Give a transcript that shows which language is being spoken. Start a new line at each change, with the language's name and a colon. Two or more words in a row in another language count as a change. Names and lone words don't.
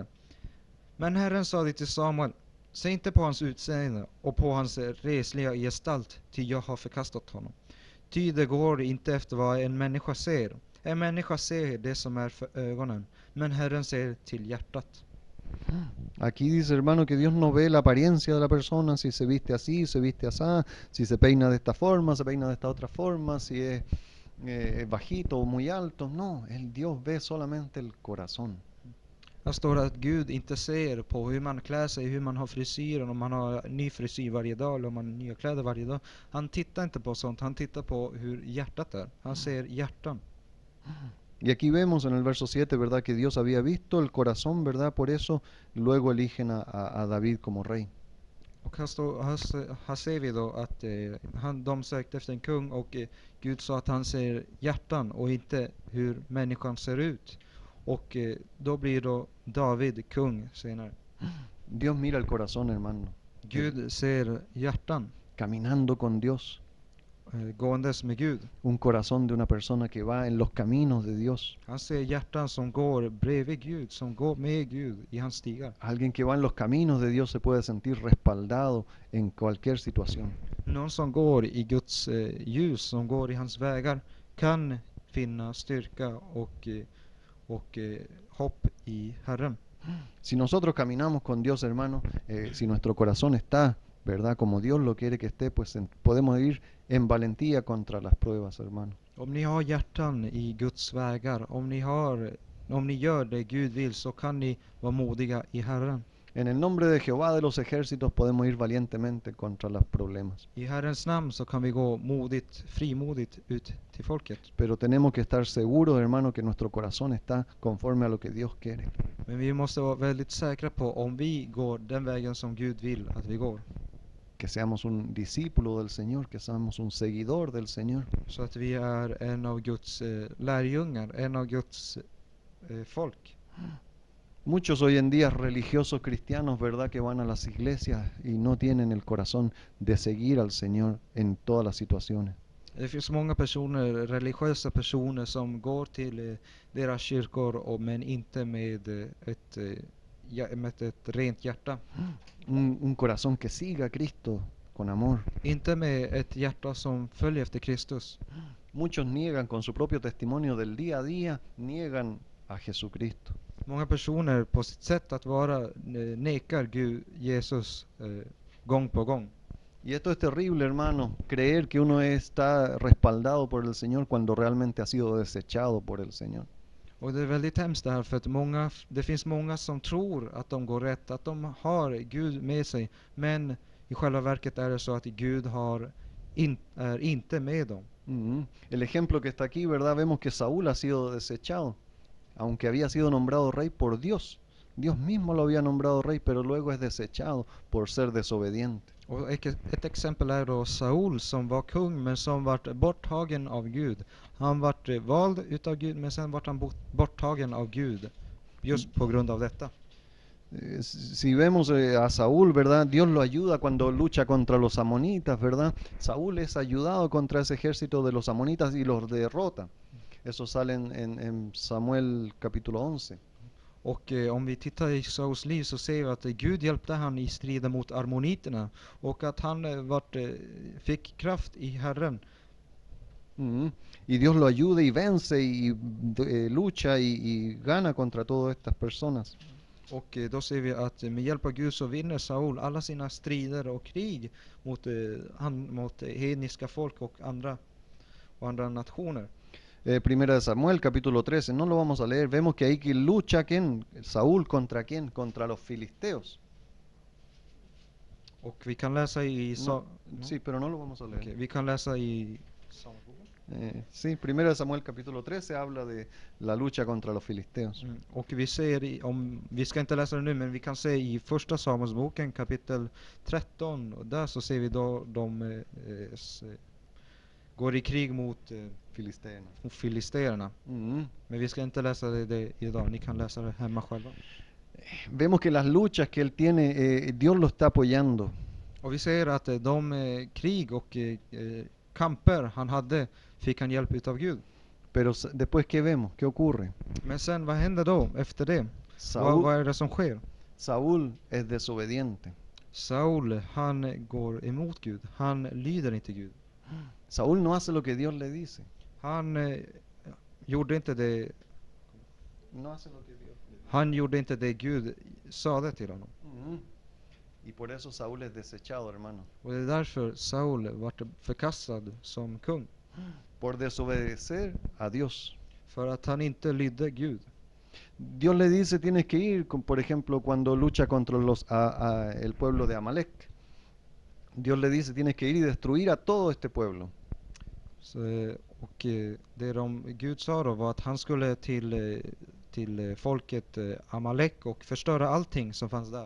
Swedish: Men Herren sade till Samuel, se inte på hans utseende och på hans resliga gestalt, ty jag har förkastat honom. Ty det går inte efter vad en människa ser. En människa ser det som är för ögonen, men Herren ser till hjärtat.
Spanish: Aquí dice, hermano, que Dios no ve la apariencia de la persona, si se viste así, se viste así, si se peina de esta forma, se peina de esta otra forma, si es bajito o muy alto. No, el Dios ve solamente el corazón.
Swedish: Här står det att Gud inte ser på hur man klär sig, hur man har frisyren, om man har ny frisyr varje dag eller om man har nya kläder varje dag. Han tittar inte på sånt, han tittar på hur hjärtat är. Han ser hjärtan.
Spanish: Y aquí vemos en el verso 7, ¿verdad? Que Dios había visto el corazón, ¿verdad? Por eso luego eligen a David como rey.
Swedish: Och här ser vi då att de sökte efter en kung och Gud sa att han ser hjärtan och inte hur människan ser ut. Och då blir då David kung senare.
Spanish: Dios mira el corazón, hermano.
Swedish: Gud ser hjärtan,
Spanish: Caminando con Dios.
Swedish: gåendes med Gud.
Spanish: Un corazón de una persona que va en los caminos de Dios.
Swedish: Han ser hjärtan som går bredvid Gud, som går med Gud i hans stigar.
Spanish: Alguien que va en los caminos de Dios se puede sentir respaldado en cualquier situación.
Swedish: Någon som går i Guds ljus, som går i hans vägar, kan finna styrka och hopp i Herren.
Spanish: Si nosotros caminamos con Dios, hermano, si nuestro corazón está, ¿verdad? Como Dios lo quiere que esté, pues podemos ir en valentía contra las pruebas, hermano.
Swedish: Om ni har hjärtan i Guds vägar, om ni gör det Gud vill, så kan ni vara modiga i Herren.
Spanish: En el nombre de Jehová de los ejércitos podemos ir valientemente contra los problemas.
Swedish: I Herrens namn så kan vi gå frimodigt ut till folket.
Spanish: Pero tenemos que estar seguros, hermano, que nuestro corazón está conforme a lo que Dios quiere.
Swedish: Men vi måste vara väldigt säkra på om vi går den vägen som Gud vill att vi går.
Spanish: Que seamos un discípulo del Señor, que seamos un seguidor del Señor.
Swedish: Så att vi är en av Guds lärjungar, en av Guds folk.
Spanish: Muchos hoy en día religiosos cristianos, ¿verdad? Que van a las iglesias y no tienen el corazón de seguir al Señor en todas las situaciones.
Swedish: Det finns många personer, religiösa personer som går till deras kyrkor men inte med ett rent hjärta.
Spanish: Un corazón que siga a Cristo con amor.
Swedish: Inte med ett hjärta som följer efter Kristus.
Spanish: Muchos niegan con su propio testimonio del día a día, niegan a Jesucristo.
Swedish: Många personer på sitt sätt att vara nekar Gud, Jesus gång på gång.
Spanish: Y esto es terrible, hermano, creer que uno está respaldado por el Señor cuando realmente ha sido desechado por el Señor.
Swedish: Och det är väldigt hemskt det här, för att det finns många som tror att de går rätt, att de har Gud med sig, men i själva verket är det så att Gud är inte med dem.
Spanish: El ejemplo que está aquí, ¿verdad? Vemos que Saúl ha sido desechado, aunque había sido nombrado rey por Dios. Dios mismo lo había nombrado rey, pero luego es desechado por ser desobediente.
Swedish: Och ett exempel är då Saul som var kung men som vart borttagen av Gud. Han vart vald utav Gud men sen vart han borttagen av Gud just på grund av detta.
Spanish: Si vemos a Saúl, ¿verdad? Dios lo ayuda cuando lucha contra los amonitas, ¿verdad? Saúl es ayudado contra ese ejército de los amonitas y los derrota. Eso sale en Samuel capítulo 11.
Swedish: Och om vi tittar i Sauls liv så ser vi att Gud hjälpte han i striden mot armoniterna och att han fick kraft i Herren.
Spanish: Y Dios lo ayuda y vence y lucha y gana contra todas estas personas.
Swedish: Och då ser vi att med hjälp av Gud så vinner Saul alla sina strider och krig mot hedniska folk och andra nationer.
Spanish: Primera de Samuel, capítulo 13, no lo vamos a leer. Vemos que ahí que lucha Saúl contra quién, contra los filisteos.
Swedish: Och vi kan läsa i
Spanish: Sí, pero no lo vamos a leer.
Swedish: Okay, vi kan läsa i
Spanish: sí, Primera de Samuel, capítulo 13 habla de la lucha contra los filisteos.
Swedish: Och vi ser vi ska inte läsa det nu, men vi kan se i första Samuelsboken kapitel 13 och där så ser vi då de går i krig mot filisterna. Men vi ska inte läsa det idag, ni kan läsa det hemma själva.
Spanish: Vemos que las luchas que él tiene, Dios lo está apoyando.
Swedish: Och vi ser att de krig och kamper han hade fick han hjälp utav Gud.
Spanish: Pero después, ¿qué vemos? ¿Qué ocurre?
Swedish: Men sen, vad händer då efter det? Vad är det som sker?
Spanish: Saúl es desobediente.
Swedish: Saul, han går emot Gud. Han lyder inte Gud.
Spanish: Saúl no hace lo que Dios le dice.
Swedish: Han gjorde inte det.
Spanish: No hace lo que Dios le dice.
Swedish: Han gjorde inte det Gud sa det till honom.
Spanish: Y por eso Saúl es desechado, hermano.
Swedish: Och det är därför Saul vart förkastad som kung.
Spanish: Por desobedecer a Dios.
Swedish: För att han inte lydde Gud.
Spanish: Dios le dice, tienes que ir, por ejemplo, cuando lucha contra el pueblo de Amalek. Dios le dice, tienes que ir y destruir a todo este pueblo.
Swedish: Så, och det Gud sa då var att han skulle till folket Amalek och förstöra allting som fanns där.